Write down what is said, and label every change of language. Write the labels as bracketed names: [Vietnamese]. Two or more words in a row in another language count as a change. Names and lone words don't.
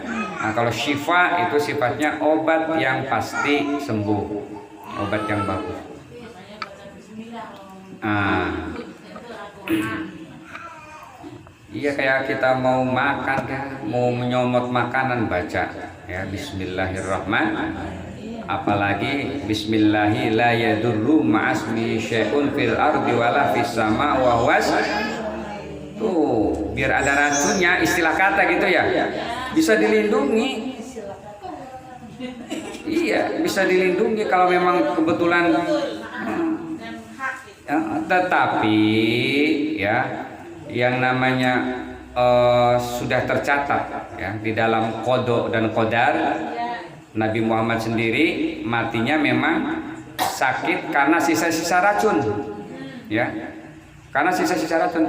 [Indonesian] Nah kalau syifa itu sifatnya obat yang pasti sembuh, obat yang bagus. Ah. Iya, kayak kita mau makan kan, mau menyomot makanan baca ya Bismillahirrahmanirrahim. [Arabic] Apalagi بسم الله لا يضر مع اسمه شيء في الأرض ولا في السماء وهو. [Indonesian] Tuh, biar ada racunnya, istilah kata gitu ya. Bisa dilindungi. Iya, bisa dilindungi kalau memang kebetulan. Ya, tetapi ya yang namanya sudah tercatat ya di dalam qada dan qadar, Nabi Muhammad sendiri matinya memang sakit karena sisa-sisa racun ya, karena sisa-sisa racun.